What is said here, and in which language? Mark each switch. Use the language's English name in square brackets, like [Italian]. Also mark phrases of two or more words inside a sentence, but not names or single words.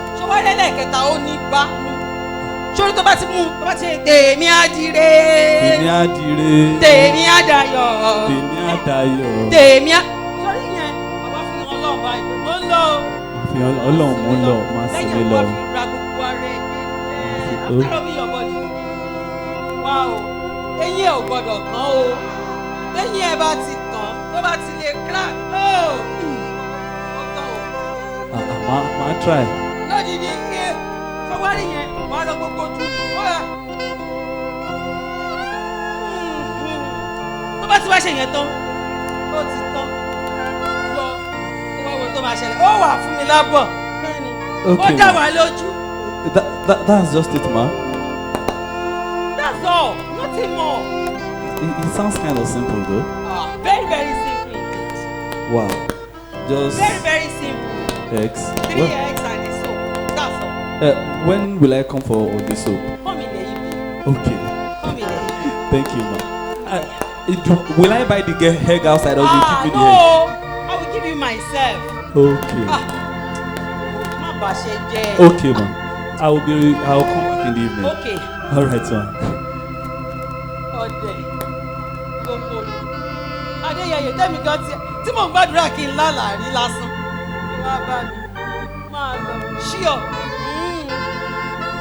[Yoruba] Ṣé wàá lé lẹ́ẹ̀kẹta ó ní gbá? Ṣé o tó bá ti mú tó bá ti ṣe tèmi á dire. Tèmi á dire. Tèmi á dayọ̀. Tèmi á dayọ̀. Tèmi á. Sọ́rí yẹn, bàbá fi hàn Ọlọ́run báyìí. Mo ń lọ. Fi Ọlọ́run mo ń lọ, máa sì mí lọ. Lẹ́yìn àwọn fi ra gbogbo ara ẹ̀. [English] After me your body. [Yoruba] Wá o, eyín ẹ̀ ò gbọ́dọ̀ kán o. Eyín ẹ̀ bá ti kán, tó bá ti lè crack. Ó tán o. Màá try. Lódìdí ike, fọwọ́rì yẹn, wàá lọ gbogbo ojú. Tó bá ti wá ṣe yẹn tán, ó ti tán. Lọ, ó wá wo tó máa ṣẹlẹ̀. Ó wà fún mi lábọ̀. Ó dá wa lójú. [English] That's just it, ma. That's all, nothing more. It sounds kind of simple, though. Very, very simple indeed. Wow. Just Very, very simple. eggs. 3 eggs and a soap. That's all. When will I come for the soap? Come in the evening. Okay. Come in the evening. Thank you, ma. Will I buy the egg outside or you give me the egg? No, I will give you myself. Okay. [Yoruba] Má bà ṣe jẹ́. [English] Okay, ma. I'll come back in the evening. Okay. All right, ma. [Yoruba] Ọdẹ, gbogbo Adéyẹyè tẹ́mi gan tí mò ń gbàdúrà kí n lálàárí lásán. Wá bá mi, máa lọ, ṣíọ̀.